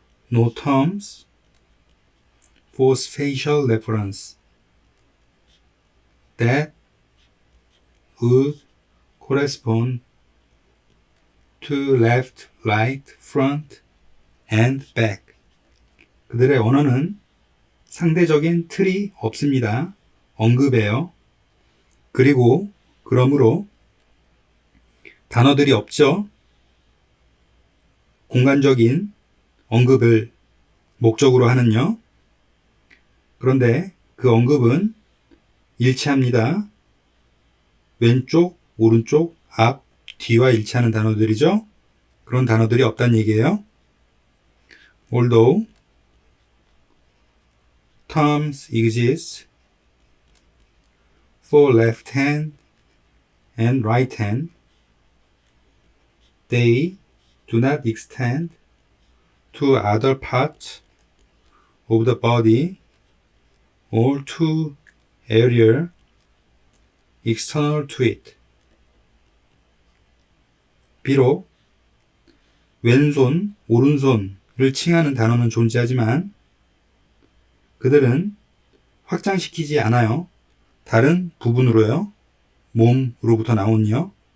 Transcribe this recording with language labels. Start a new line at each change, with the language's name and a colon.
English: no terms for spatial reference that would correspond to left, right, front, and back.
Korean: 그들의 언어는 상대적인 틀이 없습니다. 언급해요. 그리고 그러므로 단어들이 없죠. 공간적인 언급을 목적으로 하는요. 그런데 그 언급은 일치합니다. 왼쪽, 오른쪽, 앞, 뒤와 일치하는 단어들이죠. 그런 단어들이 없다는 얘기예요.
English: Although terms exist for left hand and right hand, they do not extend to other parts of the body or to area external to it.
Korean: 비록 왼손, 오른손을 칭하는 단어는 존재하지만 그들은 확장시키지 않아요. 다른 부분으로요. 몸으로부터 나온요.